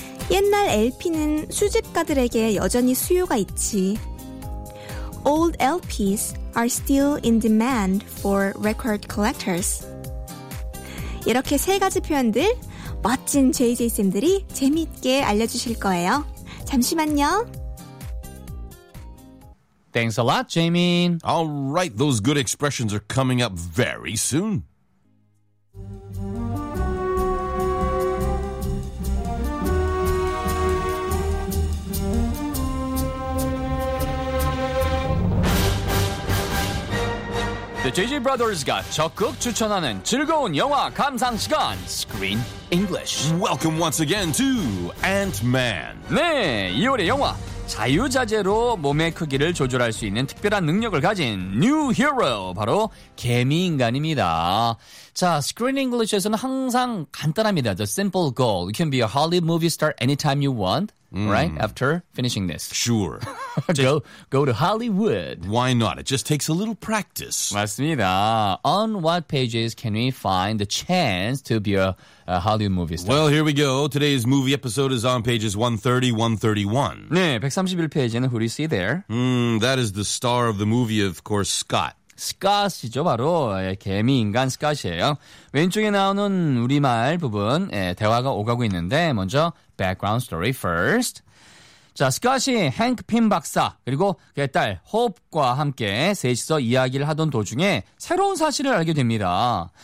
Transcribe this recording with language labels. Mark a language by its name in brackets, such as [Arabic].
[Korean] 옛날 LP는 수집가들에게 여전히 수요가 있지. [English] Old LPs are still in demand for record collectors. [Korean] 이렇게 세 가지 표현들 멋진 JJ쌤들이 재미있게 알려주실 거예요. 잠시만요. [English] Thanks a lot, Jamin. All right, those good expressions are coming up very soon. The JJ Brothers got [Korean] 적극 추천하는 즐거운 영화 감상 시간, Screen English. [English] Welcome once again to Ant-Man. [Korean] 네, 2월의 영화. 자유자재로 몸의 크기를 조절할 수 있는 특별한 능력을 가진 New Hero, 바로 개미인간입니다. 자, Screen English에서는 항상 간단합니다. [English] The simple goal. You can be a Hollywood movie star anytime you want, right? After finishing this. Sure. go to Hollywood. Why not? It just takes a little practice. [Korean] 맞습니다. [English] On what pages can we find the chance to be a Hollywood movie star? Well, here we go. Today's movie episode is on pages 130, 131. [Korean] 네, 131페이지에는 [English] who do you see there? That is the star of the movie, of course, Scott. [Korean] 스캇이죠. 바로 개미인간 스캇이에요. 왼쪽에 나오는 우리말 부분 대화가 오가고 있는데 먼저 [English] background story first. [Korean] 자, 스캇이 헨크 핀 박사 그리고 그의 딸 홉과 함께 셋이서 이야기를 하던 도중에 새로운 사실을 알게 됩니다.